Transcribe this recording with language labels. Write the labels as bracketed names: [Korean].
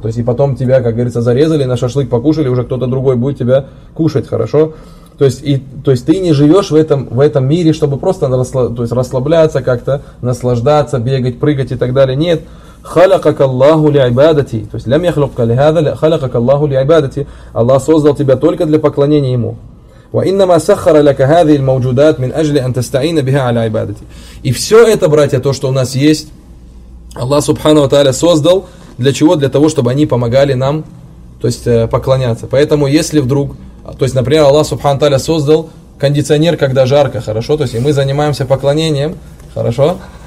[Russian] То есть, и потом тебя, как говорится, зарезали, на шашлык покушали, уже кто-то другой будет тебя кушать, хорошо? То есть ты не живешь в этом мире, чтобы просто расслабляться как-то, наслаждаться, бегать, прыгать и так далее. Нет. [Arabic] Халакак Аллаху ли айбадати. [Russian] То есть, [Arabic] лям яхлюкка ли хадали, халакак Аллаху ли айбадати. [Russian] Аллах создал тебя только для поклонения Ему. [Arabic] وإنما سخر لك هذه الموجودات من أجل أن تستعين بها على عبادتي. [Russian] И все это, братья, то, что у нас есть, Аллах Субхану ва Тааля создал для чего? Для того, чтобы они помогали нам, то есть поклоняться. Поэтому, если вдруг, то есть, например, Аллах Субхану ва Тааля создал кондиционер, когда жарко, хорошо, то есть, и мы занимаемся поклонением, хорошо?